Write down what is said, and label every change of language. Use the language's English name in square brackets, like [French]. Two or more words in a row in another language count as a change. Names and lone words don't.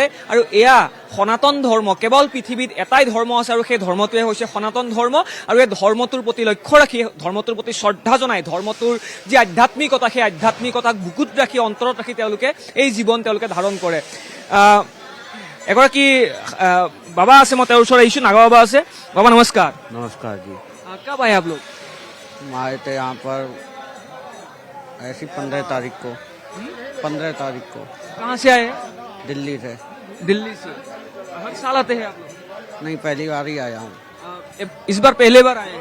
[Assamese] আৰু এয়া সনাতন ধৰ্ম, কেৱল পৃথিৱীত এটাই ধৰ্ম আছে আৰু সেই ধৰ্মটোৱে হৈছে সনাতন ধৰ্ম। আৰু এই ধৰ্মটোৰ প্ৰতি লক্ষ্য ৰাখি, ধৰ্মটোৰ প্ৰতি শ্ৰদ্ধা জনাই, ধৰ্মটোৰ যি আধ্যাত্মিকতা, সেই আধ্যাত্মিকতাক বুকুত ৰাখি, অন্তৰত ৰাখি তেওঁলোকে এই জীৱন তেওঁলোকে ধাৰণ কৰে। এগৰাকী বাবা আছে, মই তেওঁৰ ওচৰত আহিছোঁ, নাগা বাবা আছে। বাবা নমস্কাৰ। [Hindi] नमस्कार जी। कब आए आप लोग? हम आए थे यहाँ पर ऐसी 15 तारीख को। 15 तारीख को कहाँ से आए हैं? दिल्ली से। दिल्ली से। हर साल आते हैं आप लोग? नहीं, पहली बार ही आया हूँ। इस बार पहले बार आए हैं।